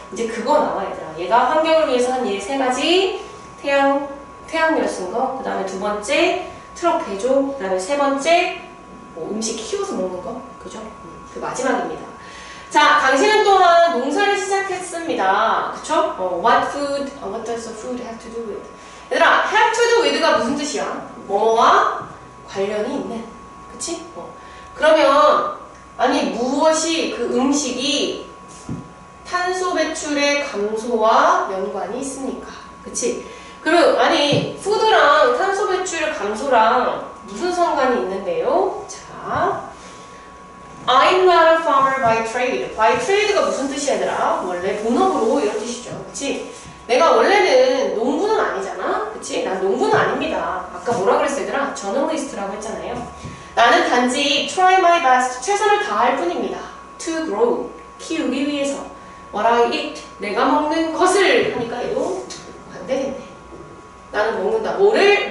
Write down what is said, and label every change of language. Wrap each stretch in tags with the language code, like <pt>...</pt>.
<ko>이제 그거 나와 얘들아. 얘가 환경을 위해서 한 일 세 가지. 태양열 쓴 거. 그 다음에 두 번째 트럭 개조. 그 다음에 세 번째 음식 키워서 먹는 거. 그죠? 그 마지막입니다. 자, 당신은 또한 농사를 시작했습니다. 그쵸?</ko> <en>What does the food have to do with?</en> <ko>얘들아, have to do with가 무슨 뜻이야? 뭐와 관련이 있는. 그치? 그러면 아니 무엇이 그 음식이 탄소 배출의 감소와 연관이 있습니까? 그치? 그럼 아니 푸드랑 탄소 배출 감소랑 무슨 상관이 있는데요?</ko> <en>자, I'm not a farmer by trade.</en> <ko>by trade가 무슨 뜻이야, 얘들아? 원래 본업으로 이런 뜻이죠. 그치? 내가 원래는 농부는 아니잖아? 그치? 난 농부는 아닙니다. 아까 뭐라 그랬어, 얘들아? 저널리스트라고 했잖아요. 나는 단지</ko> <en>try my best,</en> <ko>최선을 다할 뿐입니다. to grow, 키우기 위해서.</ko> <en>what I eat,</en> <ko>내가 먹는 것을 하니까 얘도 반대겠네. 나는 먹는다. 뭐를?</ko>